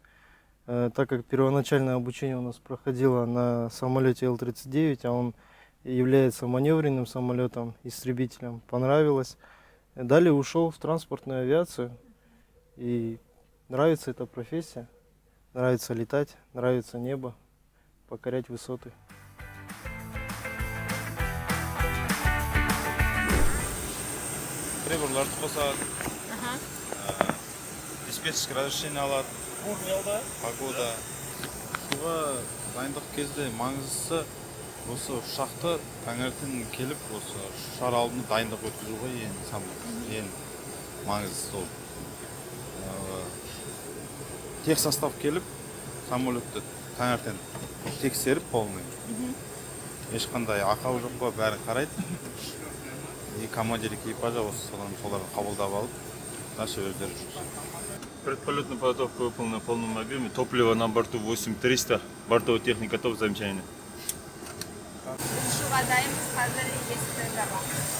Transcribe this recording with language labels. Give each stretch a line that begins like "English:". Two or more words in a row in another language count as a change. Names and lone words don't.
Russian: Так как первоначальное обучение у нас проходило на самолете Ил-39, а он является маневренным самолетом, истребителем, понравилось. Далее ушел в транспортную авиацию, и нравится эта профессия, нравится летать, нравится небо, покорять высоты.
Kazakh: Приборларды қосады,
Russian: диспетчерский разрешение
Kazakh: алады, погода. Суға дайындық кезде маңыздысы осы ұшақты таңертең келіп, осы ұшар алдында дайындық өткізуге ең маңыздысы ол.
Russian: Тех состав
Kazakh: келіп, самолетті таңертең тексеріп полный. Ешқандай ақау жоқ па, бәрін қарайды.
Russian: И командир экипажа
Kazakh: соларды қабылдап алып, дальше өздері жүргізеді.
Russian: Предполетная подготовка выполнена в полном объеме. Топливо на борту 8300. Бортовая техника готова, замечание.
Kazakh: Ұшуға дайынбыз, қазір есікті жабамыз.